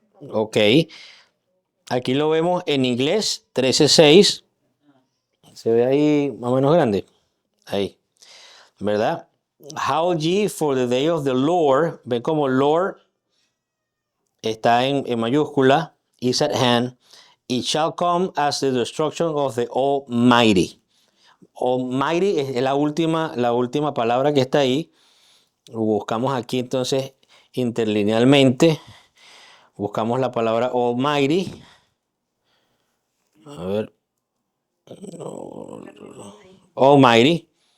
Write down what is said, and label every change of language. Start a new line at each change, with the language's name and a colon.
Spanish: Ok. Aquí lo vemos en inglés, 13:6. Se ve ahí más o menos grande. Ahí. ¿Verdad?
English: Howl ye for the day of the Lord.
Spanish: Ven como Lord está en mayúscula.
English: Is at hand. It shall come as the destruction of the Almighty.
Spanish: Almighty es la última palabra que está ahí. Lo buscamos aquí entonces interlinealmente. Buscamos la palabra Almighty. A ver. Almighty.